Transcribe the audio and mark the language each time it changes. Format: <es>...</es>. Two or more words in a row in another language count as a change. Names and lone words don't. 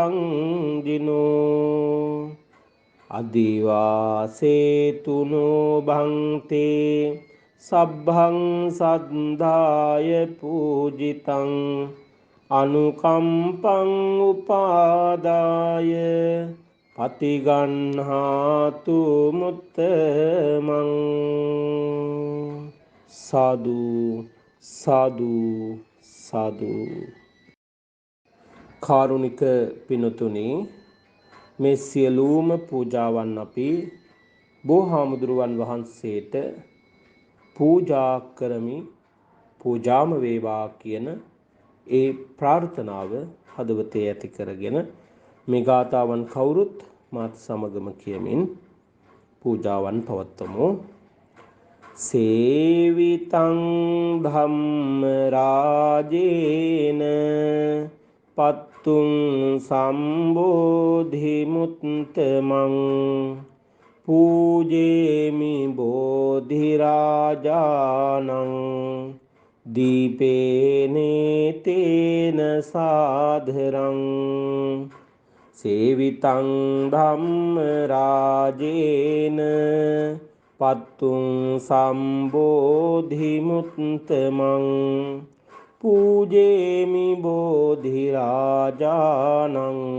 <pi>දංජිනෝ අදිවාසේතුනෝ භන්තේ සබ්බං සද්ධාය පූජිතං අනුකම්පං උපාදාය පතිගන්හාතු මුත්තමං</pi> <si>සාදු සාදු සාදු කාරුණික පිනතුනි මේ සියලුම පූජාවන් අපි බෝහාමුදුරුවන් වහන්සේට පූජා කරමි පූජාම වේවා කියන ඒ ප්‍රාර්ථනාව හදවතේ ඇති කරගෙන මේ ගාථාවන් කවුරුත් මාත් සමගම කියමින් පූජාවන් පවත්වමු.</si> <pi>සේවිතං ධම්ම රාජේන පත්තුං සම්බෝධි මුත්තමං පූජේමි බෝධි රාජානං දීපේනේ තේන සාධරං සේවිතං ධම්ම රාජේන පත්තුං සම්බෝධි මුත්තමං පූජේමි බෝධි රාජානං</pi>